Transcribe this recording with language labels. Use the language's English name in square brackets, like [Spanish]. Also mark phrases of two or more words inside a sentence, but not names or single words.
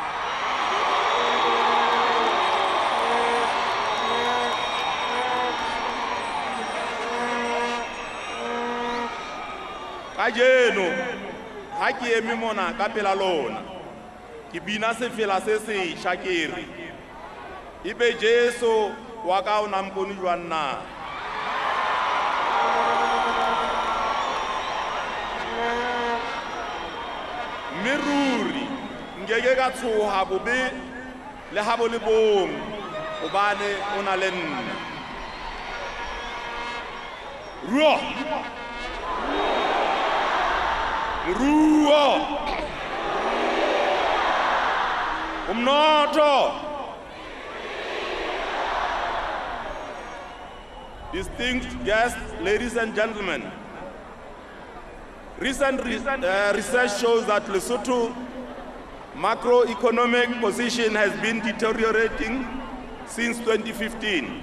[Southern Sotho] Ka jeno ha ke eme mona ka pela lona ke bina sefela se setjha ke re ibe Jesu wa ka o na mponi jwang na. Mme ruri nkeke ka tshoha bobe le ha bo le bong hobane o na le nna. Ruo Ruo Umnotho. [English] Distinguished guests, ladies and gentlemen, recent research shows that Lesotho macroeconomic position has been deteriorating since 2015.